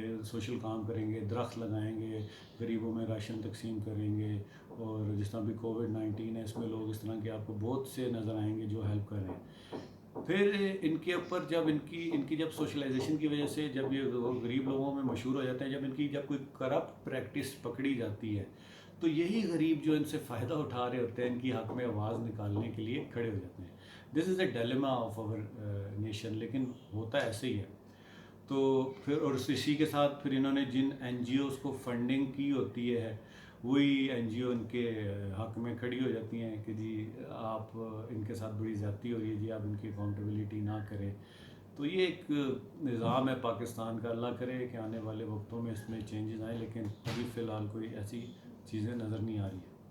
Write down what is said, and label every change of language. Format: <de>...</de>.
<ur>Social کام کریں گے, درخت لگائیں گے, غریبوں میں راشن تقسیم کریں گے, اور جس طرح بھی کووڈ-19 ہے اس میں لوگ اس طرح کے آپ کو بہت سے نظر آئیں گے جو ہیلپ کر رہے ہیں. پھر ان کے اوپر جب ان کی جب سوشلائزیشن کی وجہ سے جب یہ غریب لوگوں میں مشہور ہو جاتے ہیں, جب ان کی جب کوئی کرپٹ پریکٹس پکڑی جاتی ہے, تو یہی غریب جو ان سے فائدہ اٹھا رہے ہوتے ہیں ان کی حق میں آواز نکالنے کے لیے کھڑے ہو جاتے ہیں.</ur> <en>This is a dilemma of our nation.</en> <ur>لیکن ہوتا ایسے ہی ہے. تو پھر اور اسی کے ساتھ پھر انہوں نے جن این جی اوز کو فنڈنگ کی ہوتی ہے, وہی این جی او ان کے حق میں کھڑی ہو جاتی ہیں کہ جی آپ ان کے ساتھ بڑی زیادتی ہو رہی ہے, جی آپ ان کی اکاؤنٹیبلٹی نہ کریں. تو یہ ایک نظام ہے پاکستان کا. اللہ کرے کہ آنے والے وقتوں میں اس میں چینجز آئیں, لیکن ابھی فی الحال کوئی ایسی چیزیں نظر نہیں آ رہی ہیں.</ur>